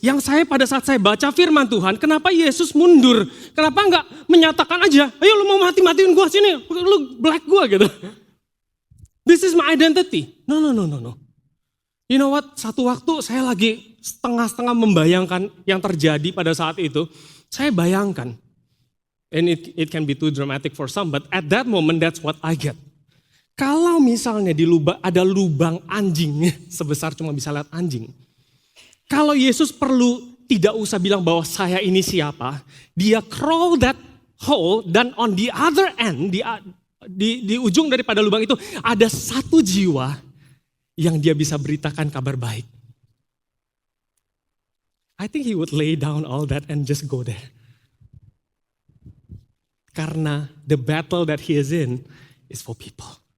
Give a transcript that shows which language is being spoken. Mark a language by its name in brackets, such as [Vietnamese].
[Indonesian] Yang saya pada saat saya baca firman Tuhan, kenapa Yesus mundur? Kenapa nggak menyatakan aja, ayo lu mau mati-matiin gua sini, lu black gua gitu. [English] This is my identity. No. You know what, [Indonesian] satu waktu saya lagi setengah-setengah membayangkan yang terjadi pada saat itu. Saya bayangkan, [English] and it can be too dramatic for some, but at that moment that's what I get. [Indonesian] Kalau misalnya di ada lubang anjing, sebesar cuma bisa lihat anjing. Kalau Yesus tidak usah bilang bahwa saya ini siapa, dia [English] crawl that hole, [Indonesian] dan [English] on the other end, [Indonesian] di ujung daripada lubang itu, ada satu jiwa yang dia bisa beritakan kabar baik. [English] I think he would lay down all that and just go there. Karena the battle that he is in is for people.